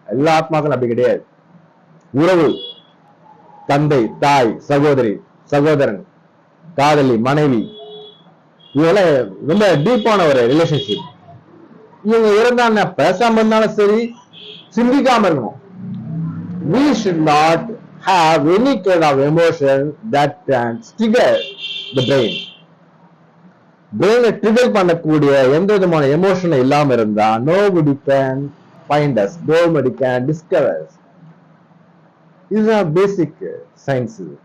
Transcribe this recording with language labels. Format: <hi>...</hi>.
<ta>எல்லா ஆத்மாக்களும் அப்படி கிடையாது. உறவு, தந்தை, தாய், சகோதரி, சகோதரன், காதலி, மனைவி, இதெல்லாம் ரொம்ப டீப்பான ஒரு ரிலேஷன்ஷிப். இவங்க இருந்தா பேசாம இருந்தாலும் சரி, சிந்திக்காம இருக்கணும்.</ta> <en>We should not have any kind of emotion that can trigger the brain.</en> <ta>பிரெயினை trigger பண்ணக்கூடிய எந்த விதமான எமோஷன் இல்லாம இருந்தா</ta> <en>nobody can find us, nobody can discover us.</en> <ta>இதுதான் பேசிக் சயின்ஸ்.</ta>